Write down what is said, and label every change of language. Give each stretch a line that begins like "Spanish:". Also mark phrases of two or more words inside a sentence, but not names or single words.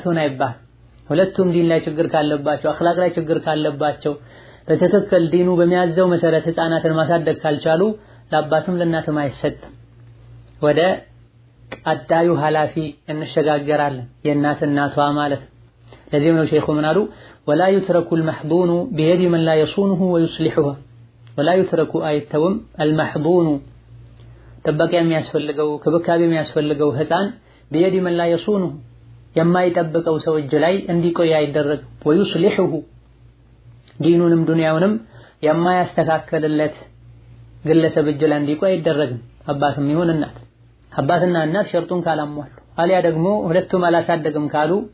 Amharic: ትሆን አይባል። ሁለቱም ዲን ላይ ችግር ካለባቸው አኽላቅ ላይ ችግር ካለባቸው በትክክል ዲኑ በሚያዘው መሰረት ህፃናትን ማሳደግ ካልቻሉ ለአባትም ለእናትም አይሰጥም። ወደ ቀጣዩ ኃላፊ እንሸጋገራለን የእናት እናቷ ማለት። ለዚህም ነው ሼኹ ምን አሉ
Arabic: ولا يترك المحضون بيد من لا يصونه ويصلحه ولا يترك
Amharic: አይተውም المحضون ጥበቃ የሚያስፈልገው ክብካቤ የሚያስፈልገው ህፃን
Arabic: بيد من لا يصونه
Amharic: የማይጠብቀው ሰው እጅ ላይ እንዲቆይ አይደረግም። ويصلحه ዲኑንም ዱንያውንም የማያስተካክልለት ግለሰብ እጅ ላይ እንዲቆይ አይደረግም። አባትም ይሁን እናት አባትና እናት ሸርጡን ካላሟሉ አሊያ ደግሞ ሁለቱም አላሳደግም ካሉ